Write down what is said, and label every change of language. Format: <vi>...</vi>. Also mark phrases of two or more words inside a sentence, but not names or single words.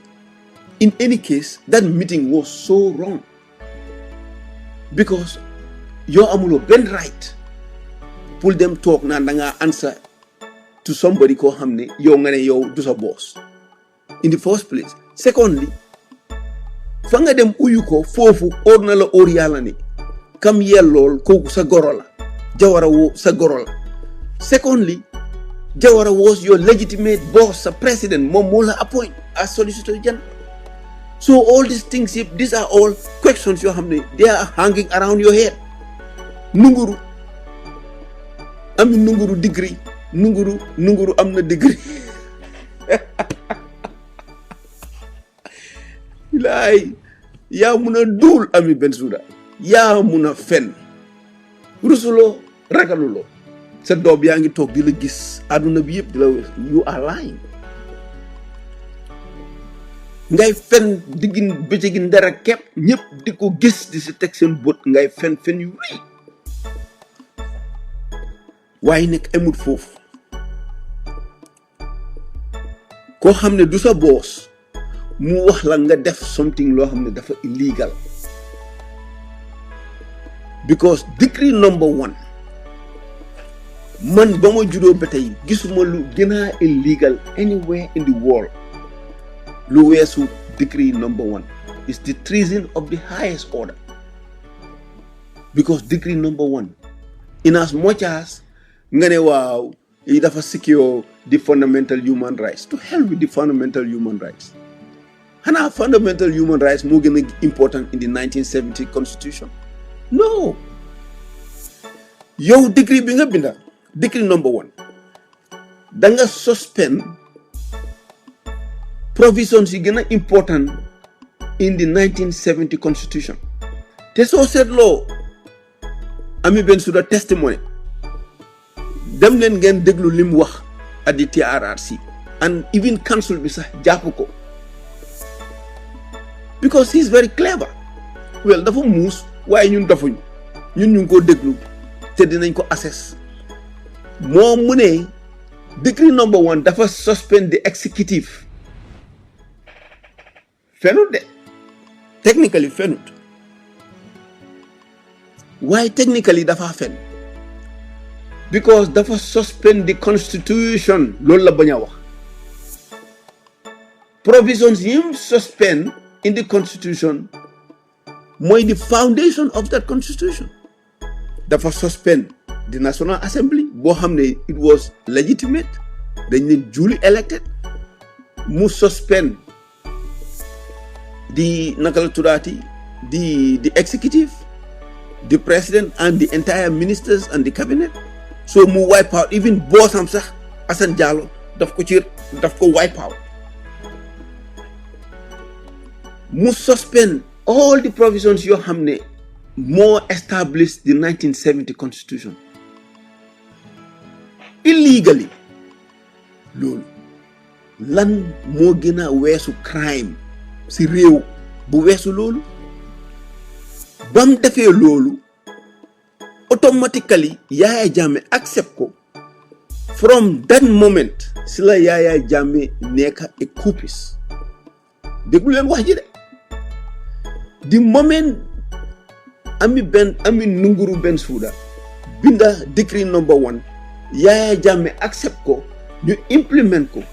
<en>In any case that meeting was so wrong because</en> <wo>yow amuloo benn right pour dem toog naan da ngaa</wo> <en>answer to somebody</en> <wo>koo xam ne yow nga ne yow du sa</wo> <en>boss in the first place.</en> <wo>Secondly fa nga dem uyu ko foofu óor na la óor yàlla ne kam yellool kooku sa goro la Jawara woo sa goro la.</wo> <en>Secondly Jawara was your legitimate boss, a president,</en> <wo>moom moo la</wo> <en>appoint as Solicitor General. So all these things, these are all questions</en> <wo>yoo xam ne</wo> <en>they are hanging around your head.</en> <wo>Nunguru degree nunguru am na degree. Laay yaa mun a duul Ami Bensouda yaa mun a fen rusuloo ragaluloo sa doom yaa ngi toog di la gis àdduna bi yëpp di la</wo> <en>you are lying</en> <wo>ngay fen diggin bëccëgi ndara kepp ñëpp di ko gis di si teg seen bët ngay fen yu rëy waaye nekk amut foofu koo xam ne du sa boss mu wax la nga def something loo xam ne dafa illegal</wo> <en>because decree number 1</en> <wo>man ba ma juddoo ba tey gisuma lu gën a</wo> <en>illegal anywhere in the world</en> <wo>lu weesu</wo> <en>decree number 1 is the treason of the highest order because decree number 1 in as much as</en> <wo>nga ne waaw yi dafa</wo> <en>secure the fundamental human rights. To hell with the fundamental human rights. Hana fundamental human rights moo gën a important in the 1970 constitution? No.</en> <wo>Yow decree bi nga binda</wo> <en>decree number 1</en> <wo>danga</wo> <en>suspend provisions</en> <wo>yi gën a</wo> <en>important in the 1970 constitution.</en> <wo>Te soo seetloo Ami Bensouda testimony dem leen ngeen déglu lim wax</wo> <en>at the TRRC and even council</en> <wo>bi sax jàpp ko</wo> <en>because he is very clever.</en> <wo>Well dafa muus waaye ñun dafuñ ñun ñu ngi ko déglu te dinañ ko assess moom mu ne</wo> <en>decree number 1</en> <wo>dafa</wo> <en>suspend the executive</en> <wo>fenut de technically fenut waaye technically dafa fen because dafa</wo> <en>suspend the constitution</en> <wo>loolu la bañ a wax provisions yim</wo> <en>suspend in the constitution</en> <wo>mooy</wo> <en>the foundation of that constitution. Dafa suspend the National Assembly</en> <wo>boo xam ne</wo> <en>it was legitimate</en> <wo>dañ leen</wo> <en>duly elected mu suspend the</en> <wo>naka la tuddaati</wo> <en>the executive, the president and the entire ministers and the cabinet. So mu wipe out even</en> <wo>boosam sax</wo> <en>Assane Diallo</en> <wo>daf ko</wo> <en>wipe out mu suspend all the provisions</en> <wo>yoo xam ne moo</wo> <en>established the 1970 constitution illegally.</en> <wo>Loolu lan moo gën a weesu crime si réew bu weesu loolu? bam defee loolu automatically Yaya Jammeh accept ko.</wo> <en>From that moment si la Yaya Jammeh nekk a coupis.</en> <wo>déglu leen wax ji de.</wo> <en>The moment Ami Nunguru Bensouda binda decree number 1 Yaya Jammeh accept</en> <wo>ko ñu</wo> <en>implement ko.</en>